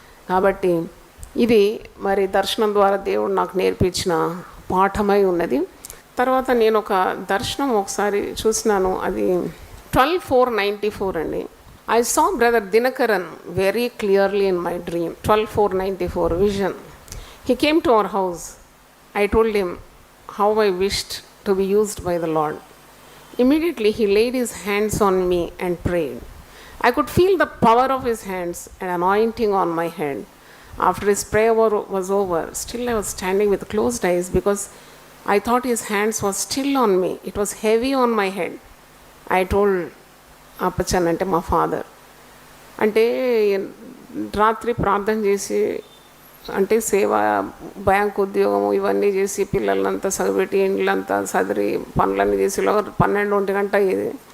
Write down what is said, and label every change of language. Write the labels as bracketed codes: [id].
[te] కాబట్టి ఇది మరి దర్శనం ద్వారా దేవుడు నాకు నేర్పించిన పాఠమై ఉన్నది. తర్వాత నేను ఒక దర్శనం ఒకసారి చూసినాను, అది 12/4/94 అండి. [en] I saw brother Dinakaran very clearly in my dream. 12/4/94 vision. He came to our house. I told him how I wished to be used by the Lord. Immediately he laid his hands on me and prayed. I could feel the power of his hands and anointing on my head. After his prayer was over, still I was standing with closed eyes because I thought his hands were still on me. It was heavy on my head. I told Appachan [te] ante మా father, అంటే రాత్రి ప్రార్థన చేసి, అంటే సేవ, bank ఉద్యోగము ఇవన్నీ చేసి పిల్లలంతా చదివిపెట్టి ఇండ్లంతా చదిరి పనులన్నీ చేసేలో 12-1 గంట అయ్యేది.